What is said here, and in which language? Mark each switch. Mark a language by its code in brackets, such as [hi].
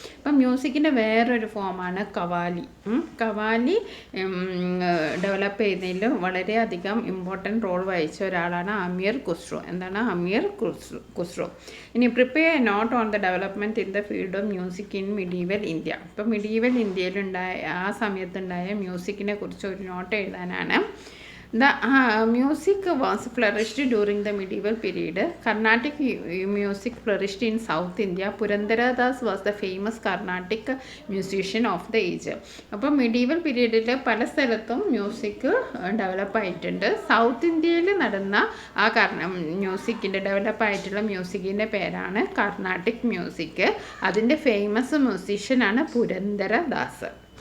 [ml] അപ്പം മ്യൂസിക്കിൻ്റെ വേറൊരു ഫോമാണ് കവാലി. കവാലി ഡെവലപ്പ് ചെയ്യുന്നതിൽ വളരെയധികം ഇമ്പോർട്ടൻറ്റ് റോൾ വഹിച്ച ഒരാളാണ് അമീർ ഖുസ്രു. എന്താണ് അമീർ ഖുസ്രു? [en] ഇനി prepare a note on the development in the field of music in medieval India. [ml] ഇപ്പോൾ മിഡീവൽ ഇന്ത്യയിലുണ്ടായ ആ സമയത്തുണ്ടായ മ്യൂസിക്കിനെ കുറിച്ച് ഒരു നോട്ട് എഴുതാനാണ്. [en] The music was flourished during the medieval period. Carnatic music flourished in South India. Purandara Das was the famous Carnatic musician of the age. [ml] അപ്പോൾ medieval പീരീഡിൽ പല സ്ഥലത്തും music develop ആയിട്ടുണ്ട്. സൗത്ത് ഇന്ത്യയിൽ നടന്ന ആ മ്യൂസിക്കിൻ്റെ ഡെവലപ്പായിട്ടുള്ള മ്യൂസിക്കിൻ്റെ പേരാണ് കർണാട്ടിക് മ്യൂസിക്. അതിൻ്റെ ഫേമസ് മ്യൂസീഷ്യനാണ് പുരന്ദര ദാസ്.